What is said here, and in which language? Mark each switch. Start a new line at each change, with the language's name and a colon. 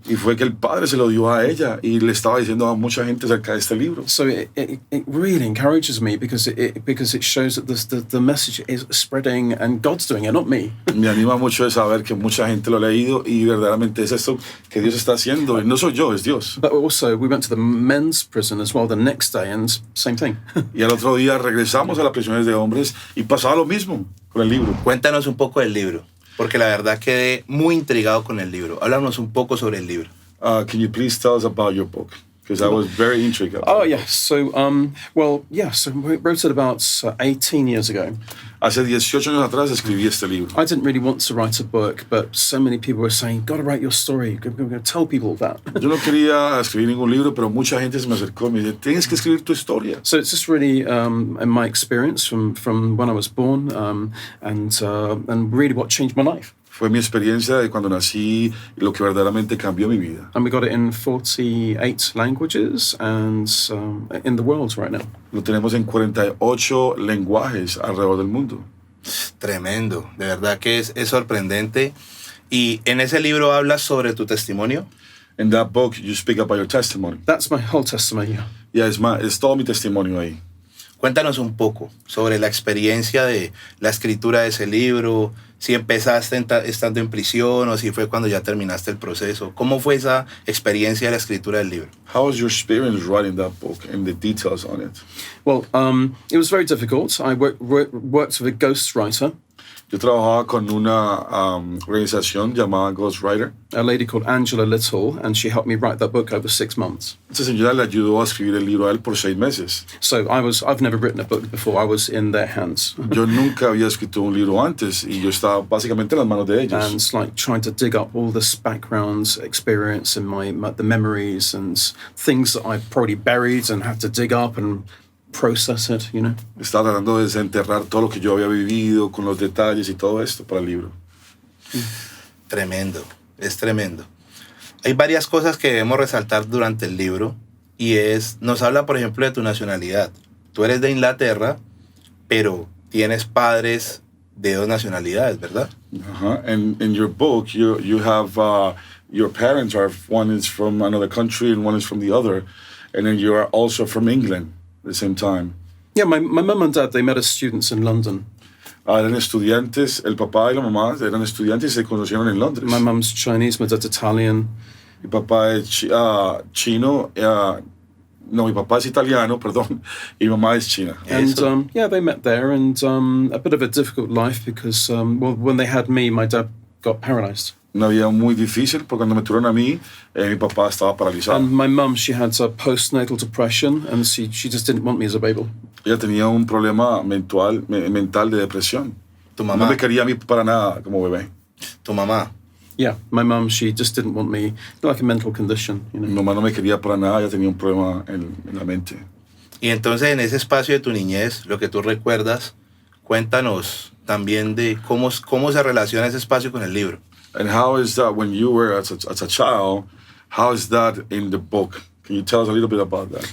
Spanish: Y fue que el padre se lo dio a ella y le estaba diciendo a mucha gente acerca de este libro.
English: So it really encourages me because it shows that the message is spreading and God's doing it, not me.
Spanish: Me anima mucho de saber que mucha gente lo ha leído y verdaderamente es esto que Dios está haciendo. Y no soy yo, es Dios.
English: But also we went to the men's prison as well the next day and same thing.
Spanish: Y al otro día regresamos a las prisiones de hombres y pasaba lo mismo con el libro. Cuéntanos un poco del libro, porque la verdad quedé muy intrigado con el libro. Háblanos un poco sobre el libro.
English: Can you please tell us about your book? Because I was very intrigued. Oh, yeah. So, so we wrote it about 18 years ago.
Spanish: Hace 18 años atrás escribí este libro.
English: I didn't really want to write a book, but so many people were saying, "Got to write your story. We're going to tell people that."
Spanish: Yo no quería escribir ningún libro, pero mucha gente se me acercó y me dice, tienes que escribir tu historia.
English: So it's just really in my experience from when I was born, and really what changed my life.
Spanish: Fue mi experiencia de cuando nací y lo que verdaderamente cambió mi vida.
English: And we got it in 48 languages and in the world right now.
Spanish: Lo tenemos en 48 lenguajes alrededor del mundo. Tremendo, de verdad que es sorprendente. Y en ese libro hablas sobre tu testimonio.
English: In that book, you speak about your testimony. That's my whole testimony.
Spanish: Yeah, es todo mi testimonio ahí. Cuéntanos un poco sobre la experiencia de la escritura de ese libro, si empezaste estando en prisión o si fue cuando ya terminaste el proceso. ¿Cómo fue esa experiencia de la escritura del libro?
English: How was your experience writing that book and the details on it? Well, it was very difficult. I worked with a ghostwriter.
Spanish: Yo trabajaba con una organización llamada Ghostwriter.
English: A lady called Angela Little, and she helped me write that book over 6 months.
Spanish: Esta señora le ayudó a escribir el libro a él por 6 meses.
English: So I've never written a book before. I was in their hands.
Spanish: Yo nunca había escrito un libro antes y yo estaba básicamente en las manos de ellos.
English: And it's like trying to dig up all this background experience and the memories and things that I probably buried and had to dig up and process it,
Spanish: Estaba tratando de desenterrar todo lo que yo había vivido con los detalles y todo esto para el libro. Tremendo, es tremendo. Hay varias cosas que debemos resaltar durante el libro y nos habla, por ejemplo, de tu nacionalidad. Tú eres de Inglaterra, pero tienes padres de 2 nacionalidades, ¿verdad?
English: And in your book, you have your parents one is from another country and one is from the other, and then you are also from England. At the same time. Yeah, my mum and dad, they met as students in London.
Spanish: Eran estudiantes, el papá y la mamá eran estudiantes y se conocieron en Londres.
English: My mum's Chinese, my dad's Italian.
Spanish: Mi papá es chino, mi papá es italiano, perdón, y mi mamá es china.
English: And they met there, and a bit of a difficult life because when they had me, my dad got paralyzed.
Spanish: Una vida muy difícil porque cuando me tuvieron a mí, mi papá estaba paralizado.
English: And my mum, she had postnatal depression, and she just didn't want me as a baby.
Spanish: Ella tenía un problema mental de depresión. ¿Tu mamá? No me quería a mí para nada como bebé. ¿Tu mamá?
English: Yeah, my mum, she just didn't want me, like a mental condition.
Spanish: Mi mamá no me quería para nada, ella tenía un problema en la mente. Y entonces en ese espacio de tu niñez, lo que tú recuerdas, cuéntanos también de cómo se relaciona ese espacio con el libro.
English: And how is that when you were as a child? How is that in the book? Can you tell us a little bit about that?